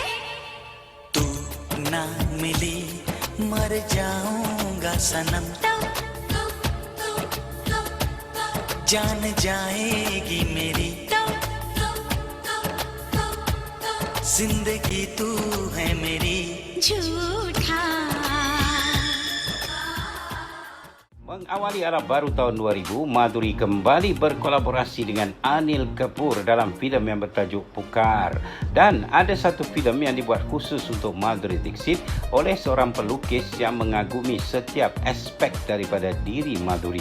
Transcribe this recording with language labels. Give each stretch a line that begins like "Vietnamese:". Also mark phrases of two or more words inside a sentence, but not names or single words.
Hindi: तू ना मिली मर जाऊंगा सनम जान जाएगी मेरी जिंदगी तू है मेरी झूठा
Malay: Mengawali arah baru tahun 2000, Madhuri kembali berkolaborasi dengan Anil Kapoor dalam filem yang bertajuk Pukar. Dan ada satu filem yang dibuat khusus untuk Madhuri Dixit oleh seorang pelukis yang mengagumi setiap aspek daripada diri Madhuri.